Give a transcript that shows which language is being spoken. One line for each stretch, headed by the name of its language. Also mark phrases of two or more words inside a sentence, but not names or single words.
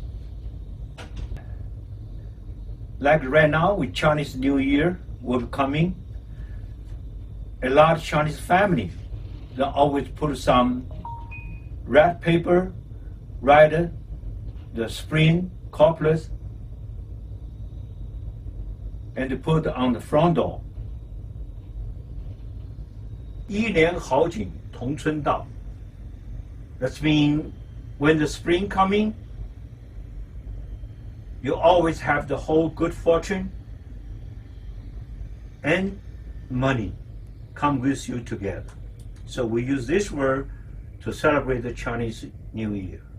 English: Like right now with Chinese New Year will be coming, a lot of Chinese families, they always put some red paper, write the spring couplets, and they put on the front door.
Cantonese: 一年好景同春到.
English: That means when the spring coming, you always have the whole good fortune and money come with you together. So we use this word to celebrate the Chinese New Year.